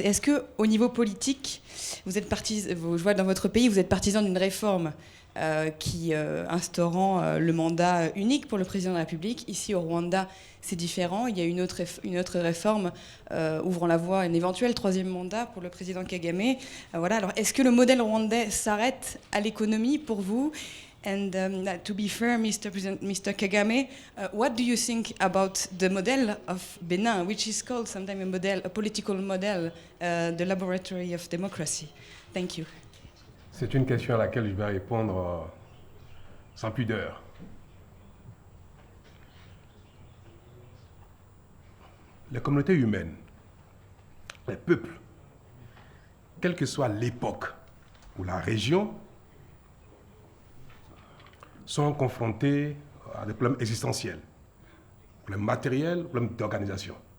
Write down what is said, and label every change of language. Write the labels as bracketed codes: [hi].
[fr] Est-ce que au niveau politique, je vois dans votre pays, vous êtes partisan d'une réforme qui instaurant le mandat unique pour le président de la République? Ici au Rwanda, c'est différent. Il y a une autre réforme ouvrant la voie à un éventuel 3e mandat pour le président Kagame. Voilà. Alors, est-ce que le modèle rwandais s'arrête à l'économie pour vous? [en] And to be fair, Mr. Kagame, what do you think about the model of Benin, which is called sometimes a political model, the laboratory of democracy? Thank you. [fr] C'est une question à laquelle je vais répondre sans pudeur. Les communautés humaines, les peuples, quelle que soit l'époque ou la région, sont confrontés à des problèmes existentiels, problèmes matériels, problèmes d'organisation.